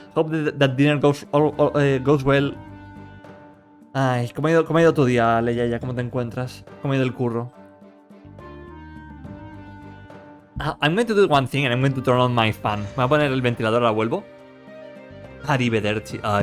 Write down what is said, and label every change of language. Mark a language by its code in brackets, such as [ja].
[en] Hope that dinner goes well. [es] Ay, ¿cómo ha ido tu día, Leia? ¿Cómo te encuentras? ¿Cómo ha ido el curro? [en] I'm going to do one thing and I'm going to turn on my fan. [es] Me voy a poner el ventilador, ahora vuelvo. Arrivederci.